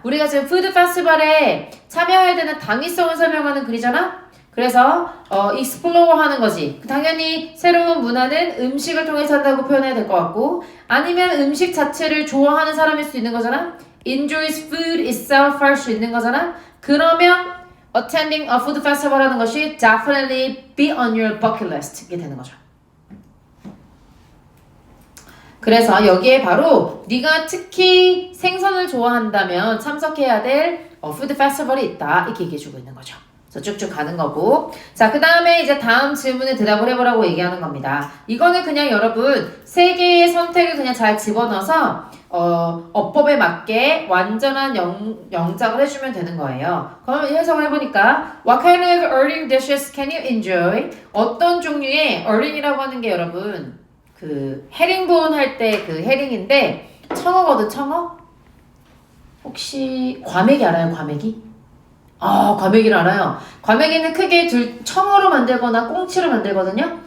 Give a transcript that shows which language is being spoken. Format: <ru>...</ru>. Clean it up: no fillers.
<ko>우리가 지금 푸드 페스티벌에 참여해야 되는 당위성을 설명하는 글이잖아. 그래서 explore 하는 거지. 당연히 새로운 문화는 음식을 통해서 한다고 표현해야 될 것 같고 아니면 음식 자체를 좋아하는 사람일 수 있는 거잖아.</ko> <en>enjoys food itself</en> <ko>할 수 있는 거잖아. 그러면</ko> <en>attending a food festival</en> <ko>하는 것이</ko> <en>definitely be on your bucket list</en> <ko>이게 되는 거죠. 그래서 여기에 바로 네가 특히 생선을 좋아한다면 참석해야 될 푸드 페스티벌이 있다 이렇게 얘기해주고 있는 거죠. 그래서 쭉쭉 가는 거고 자, 그 다음에 이제 다음 질문에 대답을 해보라고 얘기하는 겁니다. 이거는 그냥 여러분 세 개의 선택을 그냥 잘 집어넣어서 어법에 맞게 완전한 영작을 해주면 되는 거예요.</ko> <en>그러면 해석을 해보니까 What kind of earring dishes can you enjoy?</en> <ko>어떤 종류의 earring이라고 하는 게 여러분 그 헤링본 할 때 그 헤링인데 청어거든 청어? 혹시 과메기 알아요 과메기? 과메기를 알아요. 과메기는 크게 청어로 만들거나 꽁치로 만들거든요.</ko>